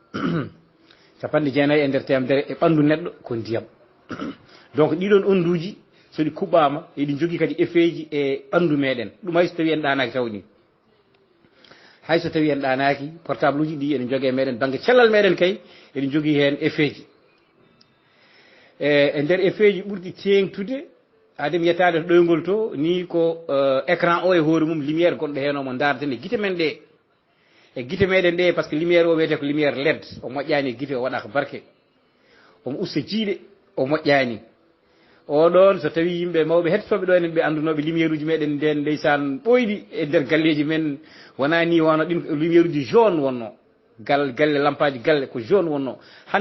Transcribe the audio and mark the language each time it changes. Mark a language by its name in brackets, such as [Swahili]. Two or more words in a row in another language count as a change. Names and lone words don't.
[Fula] 90 e nder temedere e ɓandu neɗɗo ko ndiyam donc ɗiɗon onduji soɗi kuɓɓama eɗi jogui kadi effet ji e ɓandu meɗen ɗum hayso tawi en ɗanaki tawni hayso tawi en ɗanaki portable uji ɗi eɗen jogui e meɗen banggue cellal meɗen kay eɗen jogui hen effet ji e nder effet ji ɓurɗi tengtude adem yettade to ɗoygol to ni ko écran o e hoore mum lumiére gonɗo hen omo darden e guite men ɗe e guite meɗen ɗe [French] par ce que [Fula] lumiére o wiyete ko lumiére led o moƴƴani e guite o waɗa ko barke omo usta jiiɗe o moƴƴani oɗon so tawi yimɓe mawɓe hettotoɓe ɗo enen ɓe andunoɓe lumiére uji meɗen nden ndeysan ɓoyɗi e nder galleji men wona ni wano ɗin lumiére uji jaune wonno galle lampaji galle ko jaune wonno hande